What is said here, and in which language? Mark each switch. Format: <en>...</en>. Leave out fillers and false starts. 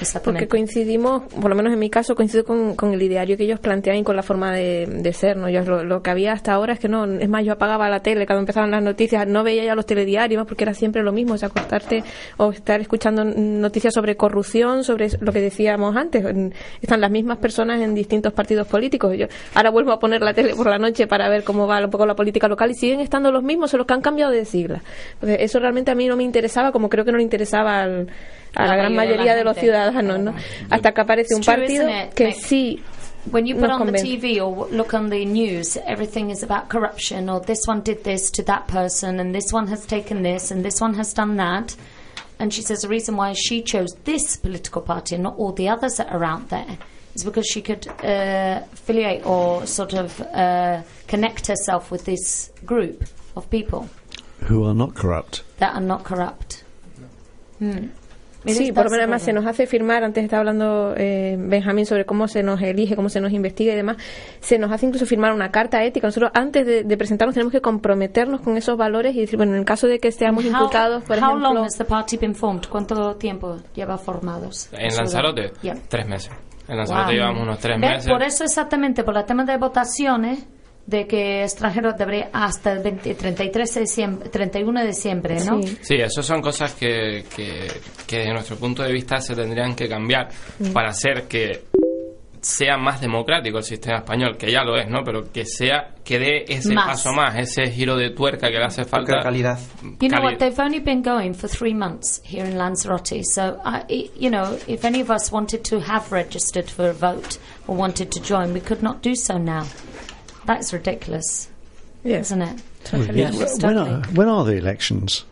<es>Porque coincidimos, por lo menos en mi caso, coincido con el ideario que ellos plantean y con la forma de ser, ¿no? Yo lo que había hasta ahora es que no, es más, yo apagaba la tele cuando empezaban las noticias, no veía ya los telediarios porque era siempre lo mismo, o sea, acostarte o estar escuchando noticias sobre corrupción, sobre lo que decíamos antes, están las mismas personas en distintos partidos políticos. Yo ahora vuelvo a poner la tele por la noche para ver cómo va un poco la política local y siguen estando los mismos, solo que han cambiado de sigla. Entonces, eso realmente a mí no me interesaba, como creo que no le interesaba a la gran mayoría de los ciudadanos, ¿no? Hasta que aparece un partido que sí.</es> <en>When you put on the TV or look on the news, everything is about corruption, or this one did this to that person, and this one has taken this, and this one has done that. And she says the reason why she chose this political party and not all the others that are out there is because she could affiliate or sort of connect herself with this group of people. Who are not corrupt. That are not corrupt.</en> <es>No. Sí, por lo menos se nos hace firmar, antes estaba hablando Benjamín sobre cómo se nos elige, cómo se nos investiga y demás, se nos hace incluso firmar una carta ética. Nosotros antes de presentarnos tenemos que comprometernos con esos valores y decir, bueno, en el caso de que estemos imputados, por ejemplo...</es> <en>How long has the party been formed?</en> <es>¿Cuánto tiempo lleva formados? En Lanzarote, tres meses. En Lanzarote llevamos unos tres meses. Por eso exactamente, por el tema de votaciones... de que extranjeros debería hasta el 31 de diciembre, ¿no? Sí, eso son cosas que desde nuestro punto de vista se tendrían que cambiar para hacer que sea más democrático el sistema español, que ya lo es, ¿no? Pero que sea, que dé ese más. Paso más, ese giro de tuerca que le hace falta. Porque calidad.</es> <en>You know what, they've only been going for 3 months here in Lanzarote, so, you know, if any of us wanted to have registered for a vote or wanted to join, we could not do so now. That's ridiculous, isn't it? When are the elections?</en>